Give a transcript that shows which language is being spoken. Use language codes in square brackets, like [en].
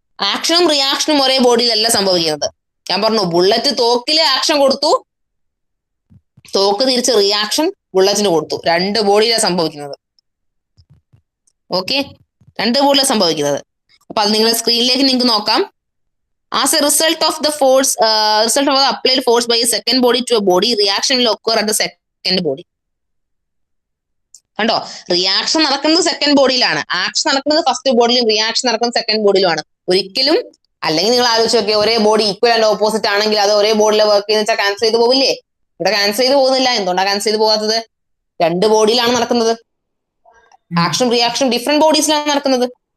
[ml] ആക്ഷനും റിയാക്ഷനും ഒരേ ബോഡിയിലല്ല സംഭവിക്കുന്നത്. ഞാൻ പറഞ്ഞു, ബുള്ളറ്റ് തോക്കില് ആക്ഷൻ കൊടുത്തു, തോക്ക് തിരിച്ച് റിയാക്ഷൻ ബുള്ളറ്റിന് കൊടുത്തു. രണ്ട് ബോഡിയിലാണ് സംഭവിക്കുന്നത്. ഓക്കെ, രണ്ട് ബോഡിയിലാണ് സംഭവിക്കുന്നത്. അപ്പൊ അത് നിങ്ങളുടെ സ്ക്രീനിലേക്ക് നിങ്ങൾക്ക് നോക്കാം. [en] As a result of the applied force by a second body to a body, reaction will occur at the second body. [ml] കണ്ടോ? റിയാക്ഷൻ നടക്കുന്നത് സെക്കൻഡ് ബോഡിയിലാണ്, ആക്ഷൻ നടക്കുന്നത് ഫസ്റ്റ് ബോഡിയിലും, റിയാക്ഷൻ നടക്കുന്നത് സെക്കൻഡ് ബോഡിയിലുമാണ്. ഒരിക്കലും, അല്ലെങ്കിൽ നിങ്ങൾ ആലോചിച്ച് നോക്കിയാൽ ഒരേ ബോഡി ഈക്വൽ ആൻഡ് ഓപ്പോസിറ്റ് ആണെങ്കിൽ അത് ഒരേ ബോഡിയിൽ വർക്ക് ചെയ്യുന്ന വെച്ചാൽ ക്യാൻസൽ ചെയ്ത് പോവില്ലേ? ഇവിടെ ക്യാൻസൽ ചെയ്ത് പോകുന്നില്ല. എന്തുകൊണ്ടാണ് ക്യാൻസൽ ചെയ്ത് പോകാത്തത്? രണ്ട് ബോഡിയിലാണ് നടക്കുന്നത്. ആക്ഷൻ റിയാക്ഷൻ ഡിഫറെന്റ് ബോഡീസിലാണ് നടക്കുന്നത്.